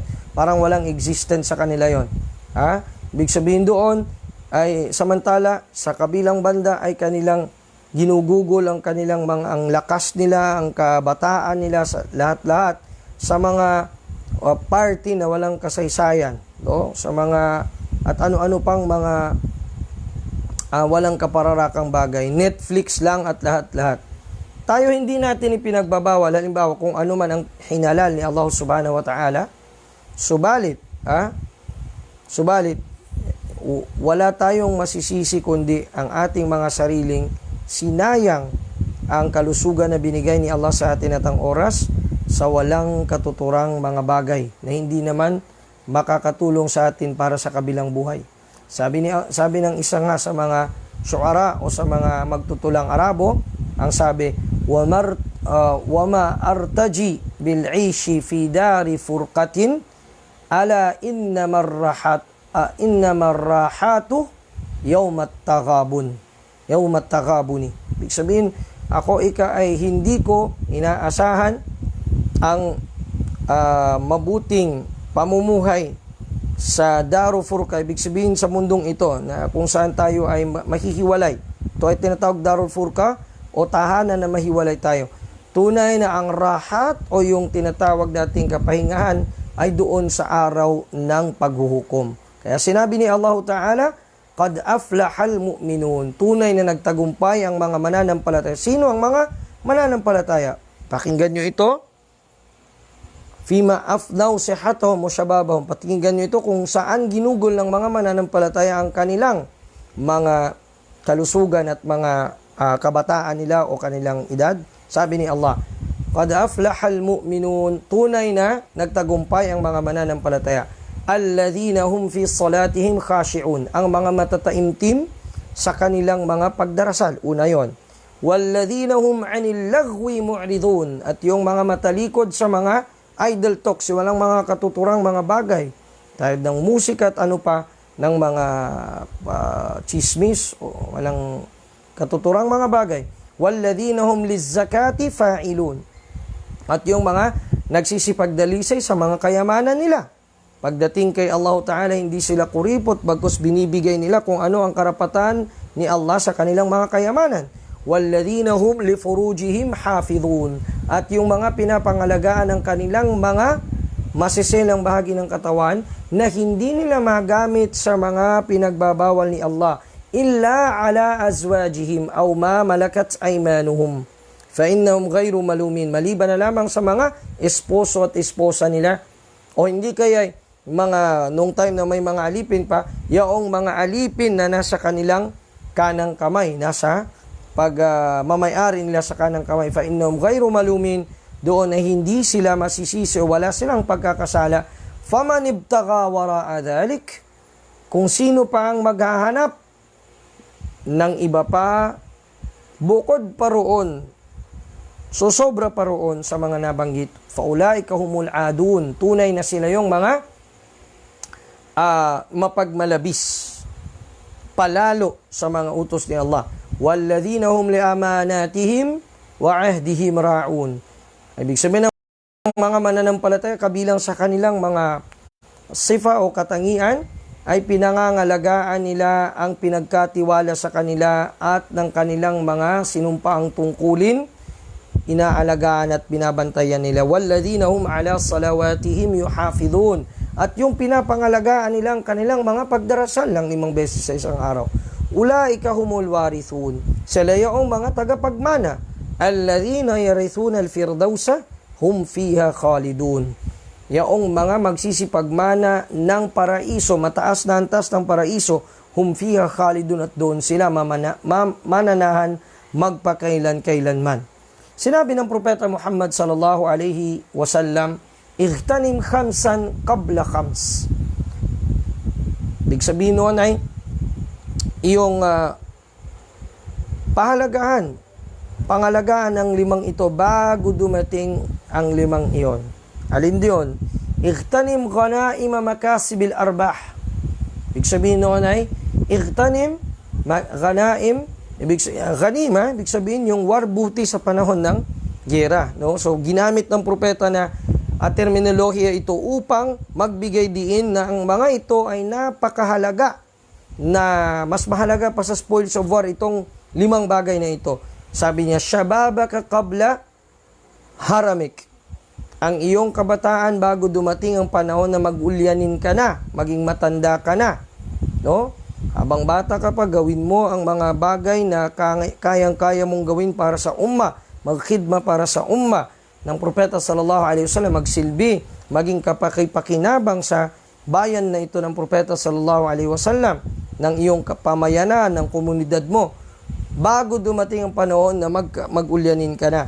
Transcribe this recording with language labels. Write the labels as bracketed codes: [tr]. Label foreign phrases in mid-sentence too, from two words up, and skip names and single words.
[tl] Parang walang existence sa kanila yun. Ibig sabihin doon, ay samantala sa kabilang banda ay kanilang ginugugol ang kanilang ang lakas nila, ang kabataan nila, sa lahat-lahat sa mga party na walang kasaysayan, sa mga at ano-ano pang mga walang kapararakang bagay, Netflix lang at lahat-lahat. Tayo hindi natin ipinagbabawal, halimbawa kung ano man ang hinalal ni Allah [ar] سبحانه وتعالى, [tl] subalit wala tayong masisisi kundi ang ating mga sariling sinayang ang kalusugan na binigay ni Allah sa atin at ang oras sa walang katuturang mga bagay na hindi naman makakatulong sa atin para sa kabilang buhay. Sabi ng isa nga sa mga syuara o sa mga magtutulang Arabo, ang sabi, [ar] وما أرتجي بالعيش في دار فرقة ألا إنما الراحة يوم التغابن. [tl] Ibig sabihin, ay hindi ko inaasahan ang mabuting pamumuhay sa Daru Furqa. Ibig sabihin sa mundong ito na kung saan tayo ay mahihiwalay. Ito ay tinatawag Darul Furqa o tahanan na mahiwalay tayo. Tunay na ang rahat o yung tinatawag nating kapahingahan ay doon sa araw ng paghuhukom. Kaya sinabi ni Allah Ta'ala, [ar] قد أفلح المؤمنون. [tl] Tunay na nagtagumpay ang mga mananampalataya. Sino ang mga mananampalataya? Pakinggan nyo ito. [ar] فيما أفنوا صحتهم وشبابهم. [tl] Pakinggan nyo ito kung saan ginugol ng mga mananampalataya ang kanilang mga kalusugan at mga kabataan nila o kanilang edad. Sabi ni Allah, [ar] قد أفلح المؤمنون. [tl] Tunay na nagtagumpay ang mga mananampalataya. [ar] الذين هم في صلاتهم خاشعون. [tl] Ang mga matataimtim sa kanilang mga pagdarasal. Una yon. [ar] والذين هم عن اللغو معرضون. [tl] At yung mga matalikod sa mga [en] idle talks, [tl] walang mga katuturang mga bagay. Tayo ng musika at ano pa, ng mga chismis, o walang katuturang mga bagay. [ar] والذين هم للزكاة فاعلون. [tl] At yung mga nagsisipagdalisay sa mga kayamanan nila. Pagdating kay Allah Ta'ala, hindi sila kuripot, bagkus binibigay nila kung ano ang karapatan ni Allah sa kanilang mga kayamanan. [ar] والذين هم لفروجهم حافظون. [tl] At yung mga pinapangalagaan ng kanilang mga masiselang bahagi ng katawan na hindi nila magamit sa mga pinagbabawal ni Allah [ar] إلا على أزواجهم أو ما ملكت أيمانهم فإنهم غير ملومين. [tl] Maliban na lamang sa mga esposo at esposa nila, o hindi kaya mga nung time na may mga alipin pa, yaong mga alipin na nasa kanilang kanang kamay, nasa mamayari nila sa kanang kamay, [ar] فإنهم غير ملومين, [tl] doon ay hindi sila masisisi o wala silang pagkakasala. [ar] فمن ابتغى وراء ذلك, [tl] kung sino pa ang maghahanap ng iba pa bukod pa roon, so sobra pa roon sa mga nabanggit, [ar] فأولئك هم العادون, [tl] tunay na sila yung mga mapagmalabis palalo sa mga utos ni Allah. [ar] والذين هم لأماناتهم وعهدهم راعون. [tl] Ibig sabihin ng mga mananampalataya, kabilang sa kanilang mga sifa o katangian, ay pinangangalagaan nila ang pinagkatiwala sa kanila at ng kanilang mga sinumpaang tungkulin, inaalagaan at binabantayan nila. [ar] والذين هم على صلواتهم يحافظون. [tl] At yung pinapangalagaan nilang kanilang mga pagdarasal ng 5 beses sa isang araw. [ar] أولئك هم الوارثون. [tl] Sila yung mga tagapagmana. [ar] الذين يرثون الفردوس هم فيها خالدون. [tl] Yung mga magsisipagmana ng paraiso, mataas na antas ng paraiso, [ar] هم فيها خالدون, [tl] at doon sila mananahan magpakailan-kailanman. Sinabi ng Propeta Muhammad [ar] صلى الله عليه وسلم اغتنم خمسا قبل خمس." [tl] Big sabihin noon ay iyong pangalagaan ng 5 ito bago dumating ang 5 iyon. Alin diyon? [ar] اغتنم غنائم مكاسب الأرباح. [tl] Big sabihin noon ay [ar] اغتنم غنائم، غنيمة, [tl] ibig sabihin yung warbuti sa panahon ng giyera, no? So ginamit ng propeta na terminolohiya ito upang magbigay diin na ang mga ito ay napakahalaga, na mas mahalaga pa sa [en] spoils of war [tl] itong 5 bagay na ito. Sabi niya, [ar] "شبابك قبل هرمك." [tl] Ang iyong kabataan bago dumating ang panahon na mag-ulyanin ka na, maging matanda ka na, no? Habang bata ka pa, gawin mo ang mga bagay na kayang-kaya mong gawin para sa umma, magkhidma para sa umma ng Propeta [ar] صلى الله عليه وسلم, [tl] magsilbi, maging kapakipakinabang sa bayan na ito ng Propeta [ar] صلى الله عليه وسلم, [tl] ng iyong pamayanan, ng komunidad mo, bago dumating ang panahon na mag-ulyanin ka na.